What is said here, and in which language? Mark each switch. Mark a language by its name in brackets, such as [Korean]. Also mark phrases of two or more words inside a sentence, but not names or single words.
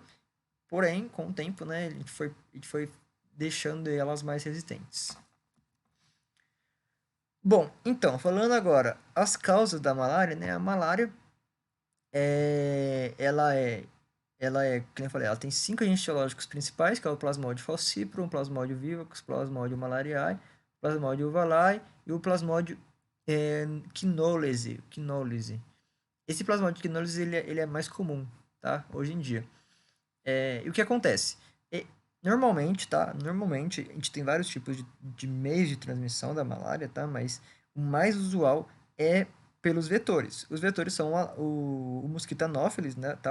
[Portuguese] Porém, com o tempo, né, a gente foi deixando elas mais resistentes. Bom, então, falando agora as causas da malária, né? A malária é, ela é, como eu falei, ela tem 5 agentes etiológicos principais, que é o Plasmodium falciparum, o Plasmodium vivax, Plasmodium malariae, Plasmodium ovale e o Plasmodium quinolese. Esse Plasmodium quinolese ele é mais comum, tá? Hoje em dia. E o que acontece? É, normalmente, tá? Normalmente, a gente tem vários tipos de meios de transmissão da malária, tá? Mas o mais usual é pelos vetores. Os vetores são o mosquito Anopheles, né, tá?